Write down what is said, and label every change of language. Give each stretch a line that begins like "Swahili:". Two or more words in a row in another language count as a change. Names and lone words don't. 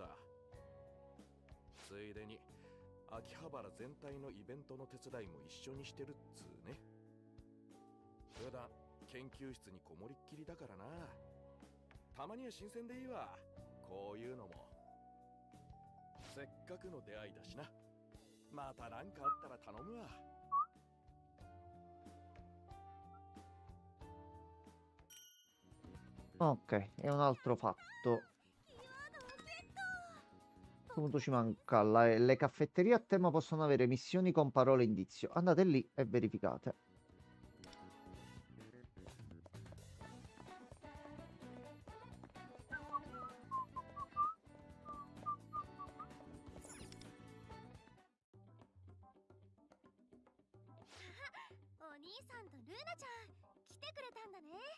Japanese: ついでに秋葉原全体のイベントの手伝いも一緒にしてるっつうね。普段研究室にこもりっきりだからな。たまには新鮮でいいわ、こういうのも。せっかくの出会いだしな。また何かあったら頼むわ。
Italian: Ok, è un altro fatto. A questo punto ci manca le caffetterie a tema possono avere missioni con parole indizio. Andate lì e verificate.
Japanese: Oh, お兄さんとルーナちゃん来てくれたんだね